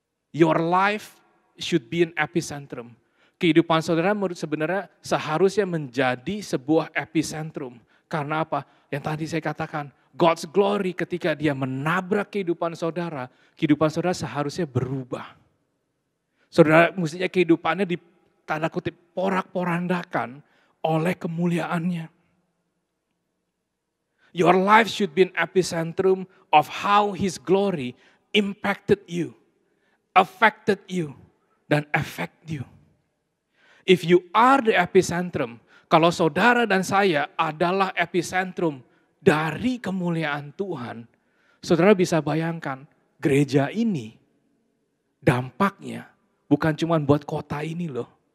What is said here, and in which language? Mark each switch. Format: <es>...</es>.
<en>Your life should be an epicentrum.</en> <id>Kehidupan saudara sebenarnya seharusnya menjadi sebuah epicentrum. Karena apa? Yang tadi saya katakan,</id> <en>God's glory</en> <id>ketika Dia menabrak kehidupan saudara seharusnya berubah. Saudara mestinya kehidupannya di tanda kutip porak-porandakan oleh kemuliaannya.</id> <en>Your life should be an epicentrum of how His glory impacted you, affected you, dan affect you. If you are the epicentrum,</en> <id>kalau saudara dan saya adalah epicentrum dari kemuliaan Tuhan, saudara bisa bayangkan gereja ini dampaknya bukan cuma buat kota ini loh.</id>